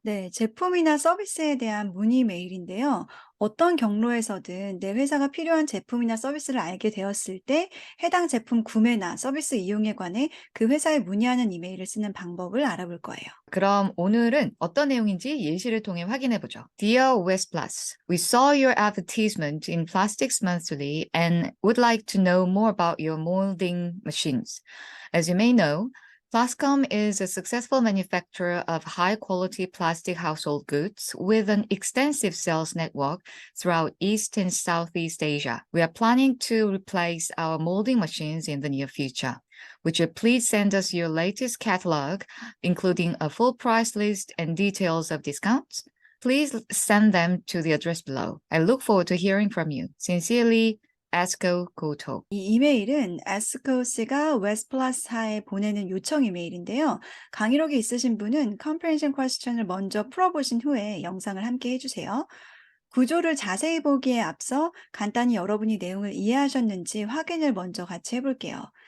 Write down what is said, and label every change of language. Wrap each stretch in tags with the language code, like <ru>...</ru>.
<ko>네, 제품이나 서비스에 대한 문의 메일인데요. 어떤 경로에서든 내 회사가 필요한 제품이나 서비스를 알게 되었을 때 해당 제품 구매나 서비스 이용에 관해 그 회사에 문의하는 이메일을 쓰는 방법을 알아볼 거예요. 그럼 오늘은 어떤 내용인지 예시를 통해 확인해 보죠.</ko> <en>Dear West Plus, we saw your advertisement in Plastics Monthly and would like to know more about your molding machines. As you may know, Plascom is a successful manufacturer of high-quality plastic household goods with an extensive sales network throughout East and Southeast Asia. We are planning to replace our molding machines in the near future. Would you please send us your latest catalog, including a full price list and details of discounts? Please send them to the address below. I look forward to hearing from you. Sincerely, ASCO Goto.</en> <ko>이 이메일은 에스코스가 웨스플러스사에 보내는 요청 이메일인데요. 강의록이 있으신 분은 comprehension question을 먼저 풀어보신 후에 영상을 함께 해주세요. 구조를 자세히 보기에 앞서 간단히 여러분이 내용을 이해하셨는지 확인을 먼저 같이 해볼게요.</ko>